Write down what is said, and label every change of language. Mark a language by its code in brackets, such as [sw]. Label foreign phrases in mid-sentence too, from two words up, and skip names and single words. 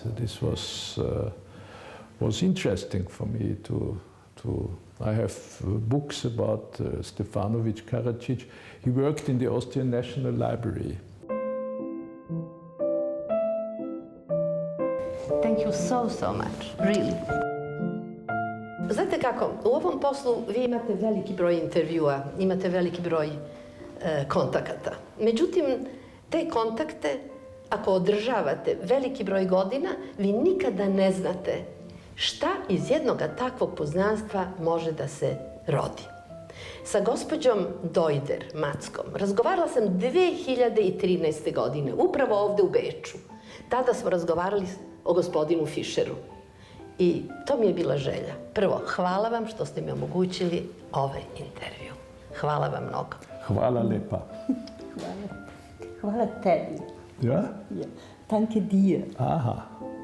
[en] This was interesting for me to. I have books about Stefanović Karadžić. He worked in the Austrian National Library. Thank you so much, really. [sr] Znate kako, u ovom poslu vi imate veliki broj intervjua, imate veliki broj kontakata. Međutim, te kontakte, ako održavate veliki broj godina, vi nikada ne znate šta iz jednog takvog poznanstva može da se rodi. Sa gospođom Dojder Mackom razgovarala sam 2013. godine, upravo ovde u Beču. Tada smo razgovarali o gospodinu Fišeru. I to mi je bila želja. Prvo, hvala vam što ste mi omogućili ovaj intervju. Hvala vam mnogo. Hvala lepa. Hvala tebi. [de] Ja? Ja. Danke dir. Aha.